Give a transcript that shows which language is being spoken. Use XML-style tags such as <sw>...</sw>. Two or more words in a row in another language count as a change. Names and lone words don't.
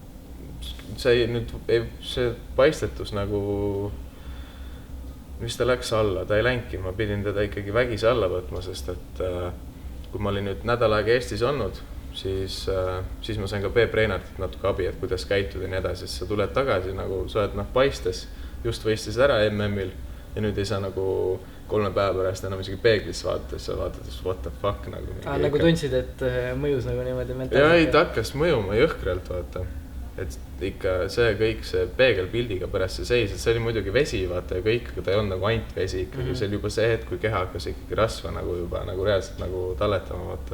<et>Ja see paistetus nagu, mis ta läks alla, ta ei läinki, ma pidin teda ikkagi vägisi alla võtma, sest et kui ma olin nüüd nädal aega Eestis olnud, siis ma sain ka Peep Reinartilt natuke abi, et kuidas käituda ja nii edasi, sest sa tuled tagasi nagu, sa oled paistes, just võistis ära MM-il ja nüüd ei saa nagu 3 päeva pärast enam isegi peeglisse vaadata, sa vaatad,</et> <en>what the fuck nagu.</en> <et>Nagu tundsid, et mõjus nagu niimoodi mentaalselt? Ja ei, ta hakkas mõjuma jõhkralt, vaata. Et ikka see peegelpildiga pärast see seis, et see oli muidugi vesi, vaata, ja kõik, aga ta ei olnud nagu ainult vesi ikkagi, see oli juba see hetk, kui keha hakkas ikkagi rasva nagu juba nagu reaalselt nagu talletama, vaata.</et>